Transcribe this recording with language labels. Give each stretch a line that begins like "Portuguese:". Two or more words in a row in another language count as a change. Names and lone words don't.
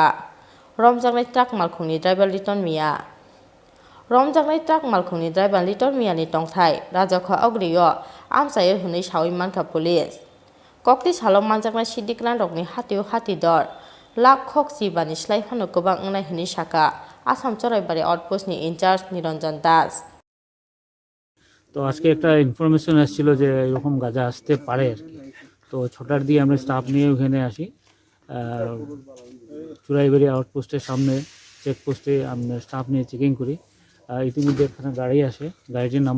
Kok Borok: Romjaknai truck malkhungni driver return miya. Romjaknai truck malkhungni driver return miyani tongthai rajakha ogriyo amchayo hini sawi mankha police. Kokti salo manjaknai sidikran rokni hatiu hati dor lakhok jibani slai phano gobang ongnai hini sakha Assam choraibari outpost ni incharge Niranjan Das.
Bangla: তো আজকে একটা ইনফরমেশন আসছিল যে এরকম গাঁজা আসতে পারে আর কি তো ছটার দিকে আমরা স্টাফ নিয়ে ওখানে আসি চুরাইবাড়ি আউটপোস্টের সামনে চেকপোস্টে আমরা স্টাফ নিয়ে চেকিং করি ইতিমধ্যে এখানে গাড়ি আসে গাড়িটির নাম্বার